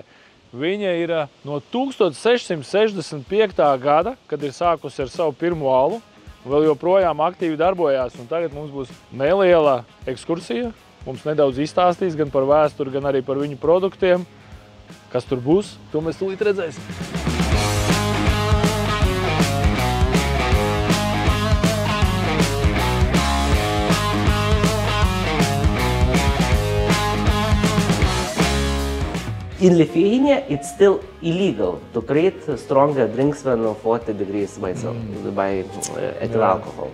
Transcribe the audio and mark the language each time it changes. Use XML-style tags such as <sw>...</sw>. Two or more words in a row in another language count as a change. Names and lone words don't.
<lv>Viņa ir no 1665. gada, kad ir sākusi ar savu pirmo alu, vēl joprojām aktīvi darbojās. Un tagad mums būs neliela ekskursija. Mums nedaudz izstāstīs gan par vēsturi, gan arī par viņu produktiem. Kas tur būs, to mēs tūlīt redzēsim.</lv> <en>In Lithuania, it's still illegal to create stronger drinks than 40 degrees by ethyl alcohol.</en>